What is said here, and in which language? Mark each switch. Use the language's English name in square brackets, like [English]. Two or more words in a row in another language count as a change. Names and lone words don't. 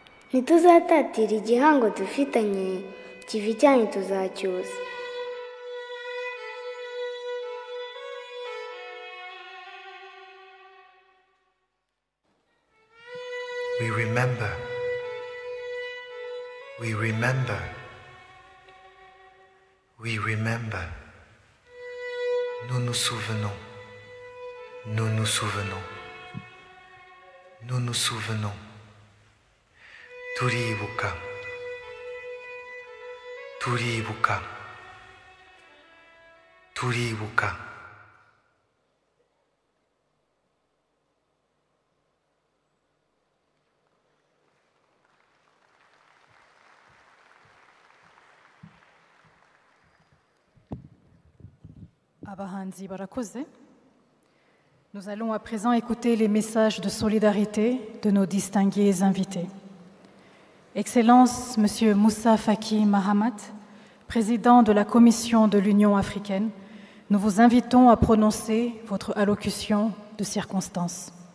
[Kinyarwanda] ntituzatatira igihango dufitanye, ikivi cyanyu tuzacyusa. [English] We remember. We remember. We remember. [French] Nous nous souvenons. Nous nous souvenons. Nous nous souvenons. [Kinyarwanda] Turibuka. Turibuka. Turibuka. Abahanzi barakoze. [French] Nous allons à présent écouter les messages de solidarité de nos distingués invités. Excellence, Monsieur Moussa Faki Mahamat, président de la Commission de l'Union africaine, nous vous invitons à prononcer votre allocution de circonstance.